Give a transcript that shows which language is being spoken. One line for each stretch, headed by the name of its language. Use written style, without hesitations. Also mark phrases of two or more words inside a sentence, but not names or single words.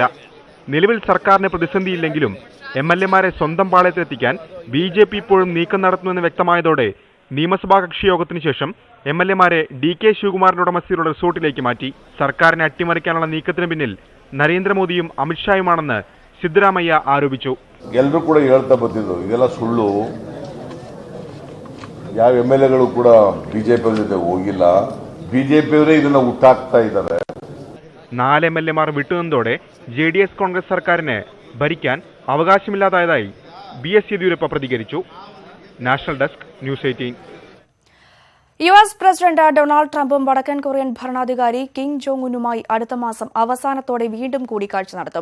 Malayalam: നിലവിൽ സർക്കാരിന് പ്രതിസന്ധിയില്ലെങ്കിലും MLA-മാരെ സ്വന്തം പാളയത്തിലെത്തിക്കാൻ BJP ഇപ്പോഴും നീക്കം നടത്തുന്നുവെന്ന് വ്യക്തമായതോടെ നിയമസഭാ കക്ഷി യോഗത്തിനു ശേഷം MLA-മാരെ DK ശിവകുമാറിന്റെ ഉടമസ്ഥയിലുള്ള റിസോർട്ടിലേക്ക് മാറ്റി. സർക്കാരിനെ അട്ടിമറിക്കാനുള്ള നീക്കത്തിന് പിന്നിൽ നരേന്ദ്രമോദിയും അമിത്ഷായുമാണെന്ന് സിദ്ധരാമയ്യ ആരോപിച്ചു.
Kannada: ಎಲ್ಲರೂ ಕೂಡ ಹೇಳ್ತಾ ಬಂದಿದ್ರು ಇದೆಲ್ಲ ಸುಳ್ಳು, ಯಾವ MLA-ಗಳು ಕೂಡ ಬಿಜೆಪಿ ಜೊತೆ ಹೋಗಿಲ್ಲ, ಬಿಜೆಪಿಯವರೇ ಇದನ್ನ ಹುಟ್ಟಾಕ್ತಾ ಇದ್ದಾರೆ.
Malayalam: 4 MLA-മാർ വിട്ടുനിന്നതോടെ JDS കോൺഗ്രസ് സർക്കാരിന് ഭരിക്കാൻ അവകാശമില്ലാതായതായി BS യെദ്യൂരപ്പ പ്രതികരിച്ചു.
English: National Desk, News 18.
Malayalam: US പ്രസിഡന്റ് ഡൊണാൾഡ് ട്രംപും വടക്കൻ കൊറിയൻ ഭരണാധികാരി കിം ജോങ് ഉന്നുമായി അടുത്ത മാസം അവസാനത്തോടെ വീണ്ടും കൂടിക്കാഴ്ച നടത്തും.